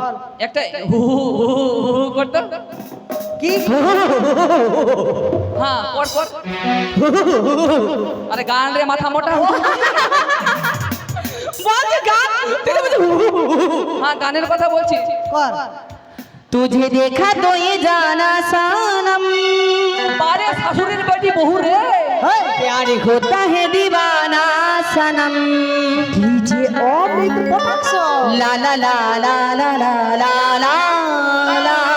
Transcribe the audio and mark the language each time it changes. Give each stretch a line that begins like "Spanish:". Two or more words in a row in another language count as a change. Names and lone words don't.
Bangla: একটা হু হু হু হু হু করতো। কি? হ্যাঁ পর পর। আরে গান রে মাথা মোটা। বলছে গান, তুই তো বলছিস হু হু হু হু হু। হ্যাঁ গানের কথা বলছি। কর।
Hindi: तुझे देखा तो ये जाना सनम,
Bangla: পারে শাশুড়ির বেটি বহু রে। হেই,
Hindi: प्यार होता है दीवाना सनम।
Bangla: ডিজে অমিত কটাক্ষ। ला ला ला ला ला ला ला ला ला।